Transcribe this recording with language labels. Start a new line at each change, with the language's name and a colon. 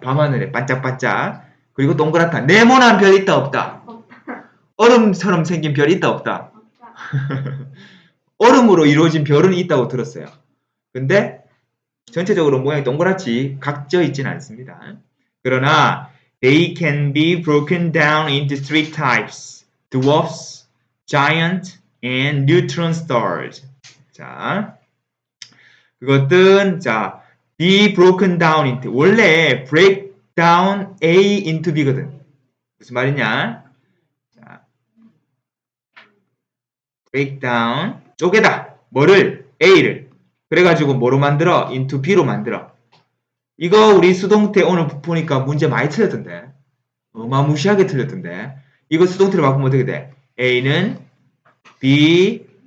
Korean: 밤하늘에 반짝반짝. 그리고 동그랗다. 네모난 별 있다 없다? 얼음처럼 생긴 별 있다 없다? 얼음으로 이루어진 별은 있다고 들었어요. 근데 전체적으로 모양이 동그랗지 각져 있지는 않습니다. 그러나
English: they can be broken down into three types: dwarfs, giant, and neutron stars.
Korean: 자, 그것은 자
English: be broken down into
Korean: 원래
English: break down A into B
Korean: 거든. 무슨 말이냐? 자, break down 쪼개다. 뭐를? A를. 그래가지고 뭐로 만들어? into B로 만들어. 이거 우리 수동태 오늘 보니까 문제 많이 틀렸던데. 어마무시하게 틀렸던데. 이거 수동태로 바꾸면 어떻게 돼? A는 B